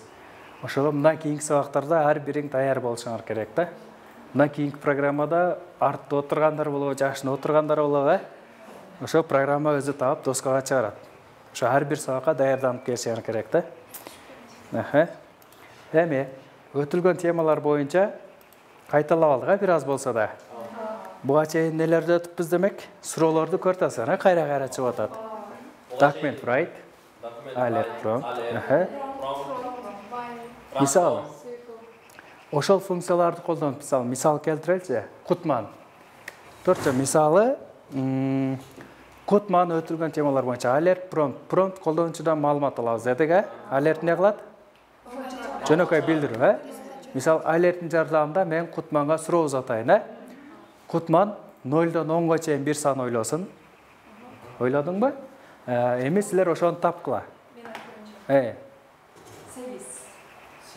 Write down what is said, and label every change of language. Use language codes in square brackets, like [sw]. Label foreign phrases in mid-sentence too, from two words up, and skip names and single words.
[ky] Ошого мындан кийинки сабактарда ар бириң даяр болушуңар керек, Мындан кийинки программада артта отургандар болобу, жакшына отургандар болобу, Ошо программа өзү таап доскага чыгарат. Ошо ар бир сабакка даярданып келишиңер керек, Эми, өтүлгөн темалар боюнча кайталап алдык, бир аз болсо да. Буга чейин нелерди өтүпбүз демек? Суроолорду көрүп атасыңар, кайра-кайра чыгып атат. [en] Document write, alert prompt. [ky] Мисалы, ошол функцияларды колдонуп, мисал келтиреличи, Кутман. Төртчө мисалы, Кутман өтүлгөн темалар боюнча [en] alert prompt. [ky] Prompt колдонуучудан маалымат алабыз дедик, Alert эмне кылат? Жөнөкөй билдирүү, Мисал, алерттин жардамында мен Кутманга суроо узатайын, Кутман 0-дон 10-га чейин бир сан ойлосун. Ойлодуңбу? Эми силер ошону тапкыла.